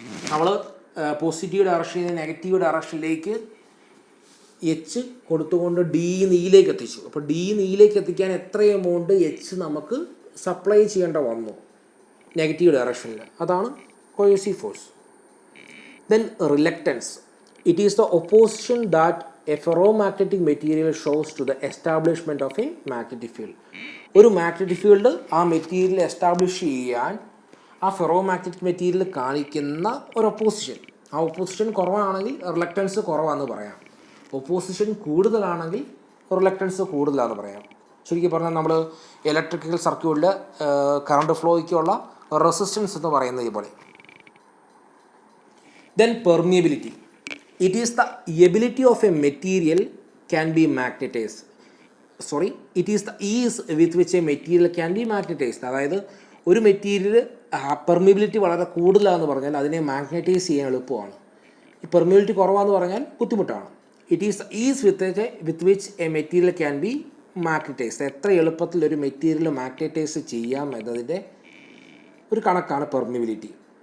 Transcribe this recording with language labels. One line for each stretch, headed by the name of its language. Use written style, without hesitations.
Malayalam: നമ്മൾ പോസിറ്റീവ് ഡയറക്ഷനിൽ നിന്ന് നെഗറ്റീവ് ഡയറക്ഷനിലേക്ക് എച്ച് കൊടുത്തുകൊണ്ട് ഡി നീയിലേക്ക് എത്തിച്ചു. അപ്പോൾ ഡി നീയിലേക്ക് എത്തിക്കാൻ എത്ര എമൗണ്ട് എച്ച് നമുക്ക് സപ്ലൈ ചെയ്യേണ്ട വന്നു നെഗറ്റീവ് ഡയറക്ഷനിൽ, അതാണ് കോയേഴ്സീവ് force.
English: Then reluctance. It is the opposition that a ferromagnetic material shows to the establishment of a magnetic field.
Malayalam: ഒരു മാഗ്നറ്റിക് ഫീൽഡ് ആ മെറ്റീരിയൽ എസ്റ്റാബ്ലിഷ് ചെയ്യാൻ ആ ഫെറോമാഗ്നറ്റിക് മെറ്റീരിയൽ കാണിക്കുന്ന ഒരു ഒപ്പോസിഷൻ, ആ ഒപ്പോസിഷൻ കുറവാണെങ്കിൽ റിലക്റ്റൻസ് കുറവാണെന്ന് പറയാം, ഒപ്പോസിഷൻ കൂടുതലാണെങ്കിൽ റിലക്റ്റൻസ് കൂടുതലാണെന്ന് പറയാം. ചുരുക്കി പറഞ്ഞാൽ നമ്മൾ ഇലക്ട്രിക്കൽ സർക്യൂട്ടിൽ കറണ്ട് ഫ്ലോയ്ക്കുള്ള റെസിസ്റ്റൻസ് എന്ന് പറയുന്നത് പോലെ.
English: Then permeability. It is the ability of a material can be magnetized. It is the ease with which a material can be magnetized.
Malayalam: അതായത് ഒരു മെറ്റീരിയൽ പെർമിബിലിറ്റി വളരെ കൂടുതലാണെന്ന് പറഞ്ഞാൽ അതിനെ മാഗ്നറ്റൈസ് ചെയ്യാൻ എളുപ്പമാണ്, ഈ പെർമിബിലിറ്റി കുറവാന്ന് പറഞ്ഞാൽ ബുദ്ധിമുട്ടാണ്.
English: It is ease with which a material can be magnetized.
Malayalam: എത്ര എളുപ്പത്തിൽ ഒരു മെറ്റീരിയൽ മാഗ്നറ്റൈസ് ചെയ്യാം എന്നതിൻ്റെ ഒരു കണക്കാണ് പെർമിബിലിറ്റി.